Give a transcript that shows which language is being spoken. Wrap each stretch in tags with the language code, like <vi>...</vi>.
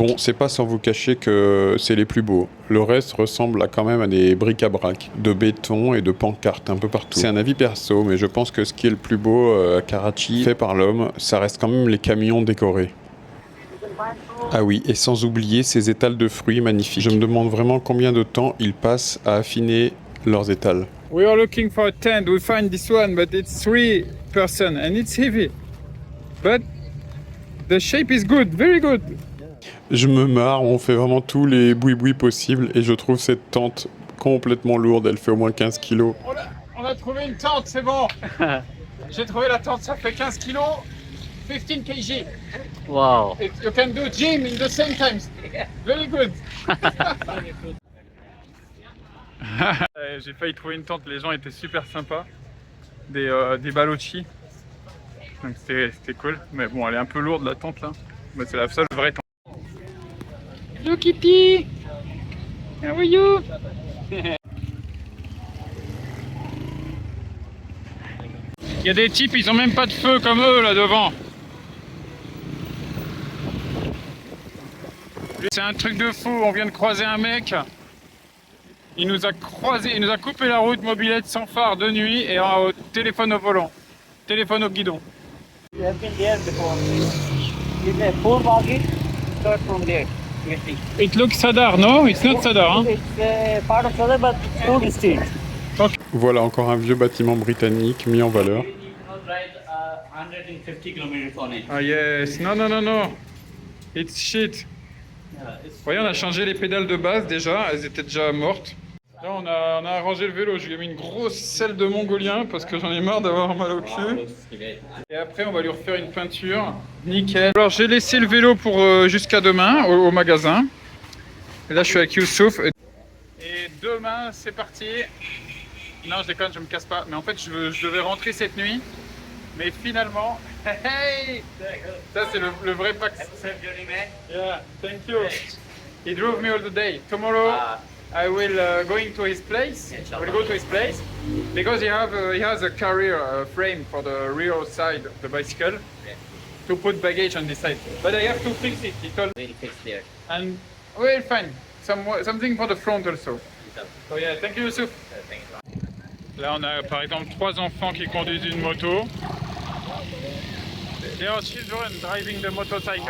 <fr>Bon, c'est pas sans vous cacher que c'est les plus beaux. Le reste ressemble quand même à des bric-à-brac, de béton et de pancartes un peu partout. C'est un avis perso, mais je pense que ce qui est le plus beau à Karachi, fait par l'homme, ça reste quand même les camions décorés. Ah oui, et sans oublier ces étals de fruits magnifiques. Je me demande vraiment combien de temps ils passent à affiner leurs étals.</fr> <en>We are looking for a tent, we find this one, but it's 3 person and it's heavy. But the shape is good, very good.</en> <fr>Je me marre, on fait vraiment tous les boui-boui possibles et je trouve cette tente complètement lourde, elle fait au moins 15 kilos. On a trouvé une tente, c'est bon. J'ai trouvé la tente, ça fait 15 kilos, 15 kg.</fr> <en>Wow. You can do gym in the same times. Very good.</en> <fr>J'ai failli trouver une tente, les gens étaient super sympas. Des balochis. Donc c'était cool. Mais bon, elle est un peu lourde la tente là. Mais c'est la seule vraie tente. Hello Kitty! How are you? Il y a des types, ils ont même pas de feu comme eux là devant. C'est un truc de fou, on vient de croiser un mec. Il nous a coupé la route, mobilette sans phare de nuit et au téléphone au volant. Téléphone au guidon.</fr> <en>You have been there before. It's a full market. Start from there. You see. It looks Sadar, no? It's not Sadar, huh? It's part of Sadar, but food street. Okay.</en> <fr>Voilà encore un vieux bâtiment britannique mis en valeur.</fr> <en>You cannot ride 150 kilometers on it. Ah yes, non, non, non, non. It's shit. Yeah, it's</en> <fr>Voyez, on a changé les pédales de base déjà, elles étaient déjà mortes. Là, on a arrangé le vélo, je lui ai mis une grosse selle de mongolien parce que j'en ai marre d'avoir mal au pied. Et après, on va lui refaire une peinture. Nickel. Alors, j'ai laissé le vélo pour jusqu'à demain au magasin. Et là, je suis avec Youssouf. Et demain, c'est parti. Non, je déconne, je me casse pas. Mais en fait, je devais rentrer cette nuit. Mais finalement, hey, ça c'est le vrai pack.</fr> <en>Safe journey, man. Yeah, thank you. He drove me all the day. Tomorrow, I will going to his place. I will go to his place because he has a carrier frame for the rear side of the bicycle to put baggage on this side. But I have to fix it. He told me. We'll fix there. And we'll find something for the front also. So yeah, thank you, Youssouf. Thank you.</en> <fr>Là, on a par exemple 3 enfants qui conduisent une moto.</fr> <en>They are children driving the motorcycle.</en>